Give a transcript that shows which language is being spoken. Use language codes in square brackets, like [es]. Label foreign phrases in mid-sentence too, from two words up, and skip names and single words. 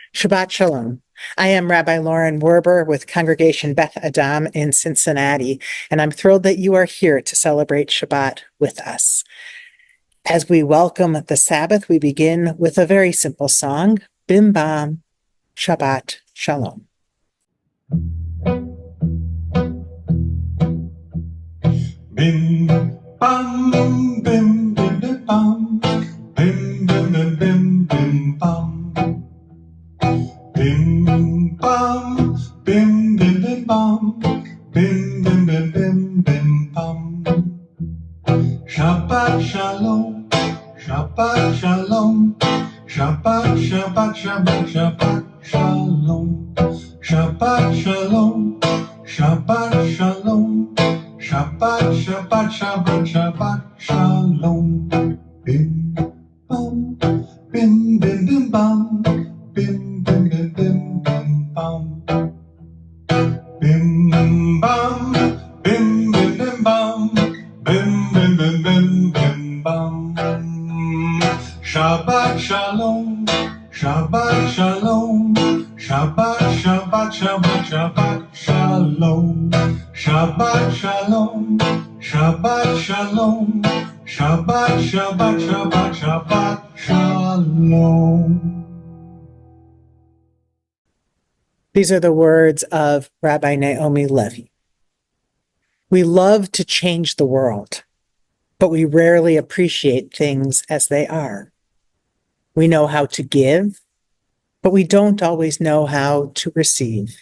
[he] שבת שלום. [en] I am Rabbi Lauren Werber with Congregation Beth Adam in Cincinnati, and I'm thrilled that you are here to celebrate Shabbat with us. As we welcome the Sabbath, we begin with a very simple song, Bim Bam, Shabbat Shalom. Bim bam bim bim bim bam bim bim bim bim bim bam bim bam bim bim bim bam bim bim bim bim bim bam. [he] שבת שלום, שבת שלום, שבת שבת שבת שבת שלום, שבת שלום, שבת שלום, שבת שבת שבת שבת שלום. Bim bam, bim bim bim bam, bim bim bim bim bim bam. Bim bam, bim bim bim bam, bim bim bim bim bim bam. שבת שלום, שבת שלום, שבת שבת שבת שבת שלום, שבת שלום, שבת שלום, שבת שבת שבת שבת שלום. [en] These are the words of Rabbi Naomi Levy. We love to change the world, but we rarely appreciate things as they are. We know how to give, but we don't always know how to receive.